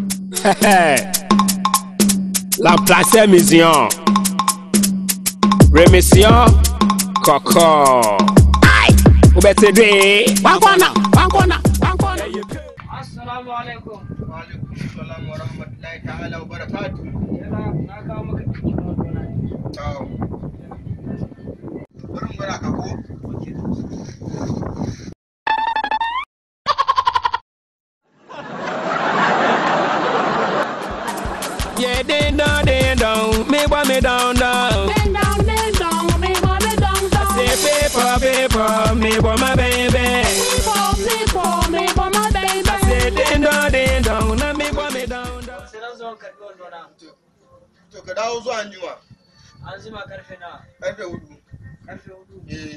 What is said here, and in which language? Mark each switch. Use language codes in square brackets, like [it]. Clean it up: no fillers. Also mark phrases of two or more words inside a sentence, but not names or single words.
[fr] La place mission. Remission. Coco. Aïe. Vous mettez deux. Wankona. [ar] السلام عليكم. وعليكم السلام ورحمة الله تعالى وبركاته. [ha] Na kawo maka cikin gona. Ciao. Bari mu ka ko? [pcm] Yeah, ding dong, me boy me down. Ding dong, me boy me down. Say paper, me boy my baby. People, me boy my baby. Say ding dong, na me boy me down. [ha] Sai na zo karɓi wandona. To ka dawo zuwa anjima. An zima karfe na. Karfe 4. Karfe 4. Eh.